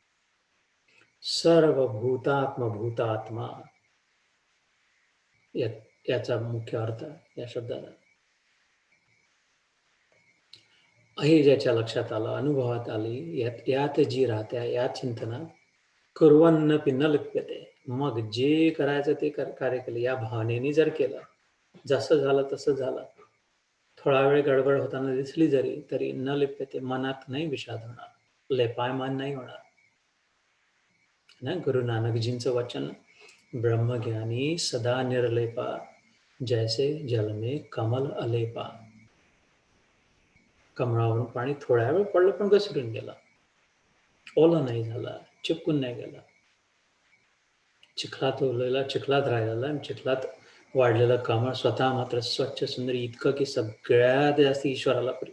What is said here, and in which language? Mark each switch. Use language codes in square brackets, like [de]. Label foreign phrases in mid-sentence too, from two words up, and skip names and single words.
[mr] सर्व भूतात्मा याचा मुख्य अर्थ या शब्दाला. हे ज्याच्या लक्षात आलं, अनुभवात आली, यात जी राहत्या, या चिंतनात [sa] कुर्वन्नपि न लिप्यते. [mr] मग जे करायचं ते कार्य केलं, या भावनेने जर केलं, जसं झालं तसं झालं, थोडा वेळ गडबड होताना दिसली जरी तरी [sa] न लिप्यते, [mr] मनात नाही विषाद होणार, लेपायमान नाही होणार ना. गुरु नानकजींचं वचन, [hi] ब्रह्मज्ञानी सदा निर्लेपा, जैसे जल में कमल अलेपा. [mr] कमळावरून पाणी थोड्या वेळ पडलं पण घसरून गेलं, ओलं नाही झालं, चिपकून नाही गेलं. चिखलात ओलेला चिखलात राहिलेला आणि चिखलात वाढलेलं कमळ स्वतः मात्र स्वच्छ सुंदर, इतकं की सगळ्यात जास्त ईश्वराला प्रिय.